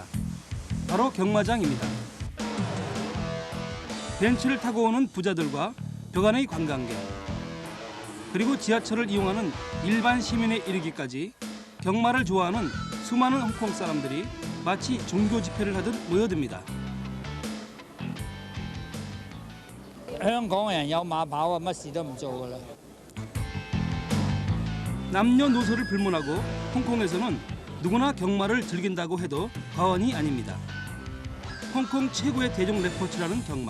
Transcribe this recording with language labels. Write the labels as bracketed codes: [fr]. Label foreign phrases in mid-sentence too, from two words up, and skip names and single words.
[ko] 바로 경마장입니다. 벤츠를 타고 오는 부자들과 벽안의 관광객, 그리고 지하철을 이용하는 일반 시민에 이르기까지 경마를 좋아하는 수많은 홍콩 사람들이 마치 종교 집회를 하듯 모여듭니다. [yue] 香港人有馬跑啊，乜事都唔做㗎啦。 [ko] 남녀노소를 불문하고 홍콩에서는 누구나 경마를 즐긴다고 해도 과언이 아닙니다. 홍콩 최고의 대중 레포츠라는 경마.